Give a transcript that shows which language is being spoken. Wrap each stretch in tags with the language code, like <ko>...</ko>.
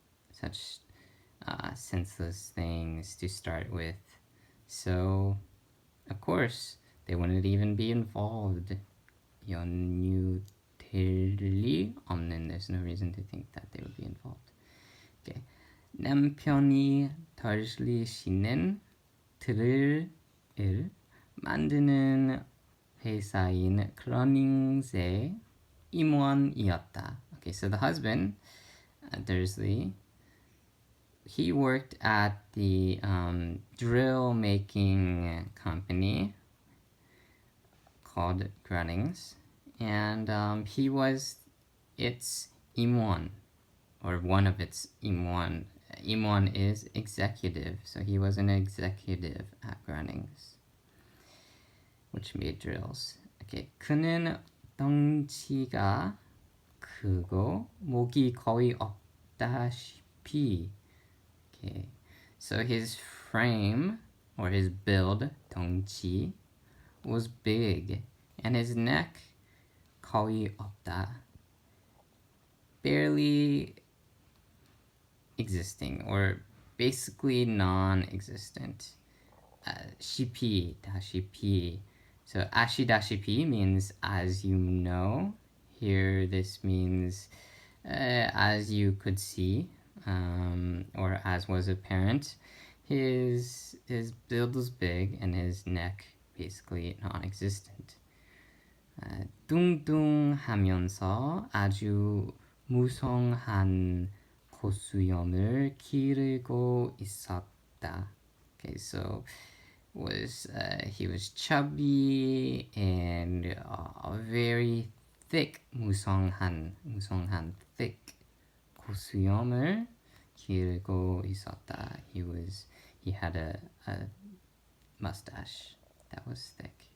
<en>such senseless things to start with. So, of course, they wouldn't even be involved.</en> <ko>연유될 리 없는.</ko> <en>There's no reason to think that they would be involved. Okay.</en> <ko>남편이 덜슬리 씨는 드릴을 만드는 회사인 크러닝스의 임원이었다.</ko> <en>Okay, so the husband, Dursley, he worked at the drill making company called Grunnings, and he was its im원, or one of its im원. Im원 is executive, so he was an executive at Grunnings, which made drills.</en> <ko>Okay, 그는 덩치가 크고 목이 거의 없다시피.</ko> <en>Okay, so his frame or his build, 덩치, was big, and his neck, 거의 없다, barely existing or basically non-existent.</en> <ko>시피, 다시피.</ko> <en>So 아시다시피 means as you know. Here this means as you could see, or as was apparent. His build was big and his neck basically non-existent.</en> <ko>뚱뚱하면서 아주 무성한 고수염을 기르고 있었다.</ko> <en>Okay, so he was chubby and very thick.</en> <ko>무성한 thick. 고수염을 기르고 있었다.</ko> <en>He had a mustache that was thick.</en>